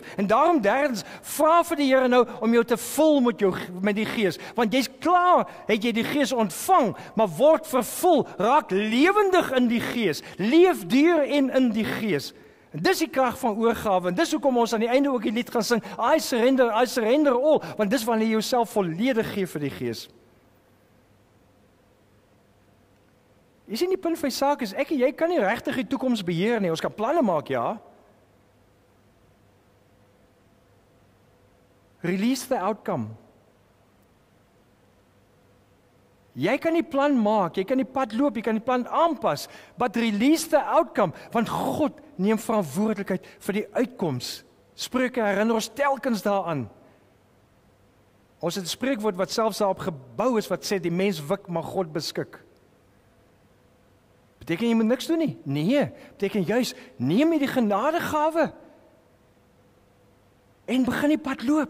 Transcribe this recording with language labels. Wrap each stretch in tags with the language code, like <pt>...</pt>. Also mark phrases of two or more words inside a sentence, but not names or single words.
<af>En daarom derdens, vra vir die Here nou om jou te vul met die Gees. Want jy's klaar, het jy die Gees ontvang, maar word vervul, raak lewendig in die Gees. Leef deur en in die Gees. En dis die krag van oorgawe, en dis hoekom ons aan die einde ook die lied gaan sing,</af> <en>I surrender all,</en> <af>want dis wanneer jy jouself volledig gee vir die Gees. Jy sien, die punt van die saak is, ek en jy kan nie regtig die toekoms beheer nie, ons kan planne maak, ja.</af> <en>Release the outcome.</en> <af>Jy kan die plan maak, jy kan die pad loop, jy kan die plan aanpas,</af> <en>but release the outcome,</en> <af>want God neem verantwoordelikheid vir die uitkoms. Spreuke herinner ons telkens daaraan. Ons het 'n spreekwoord wat selfs daarop gebou is, wat sê, die mens wik, maar God beskik. Beteken jy moet niks doen nie? Nee, beteken juis, neem jy die genadegawe en begin die pad loop.</af>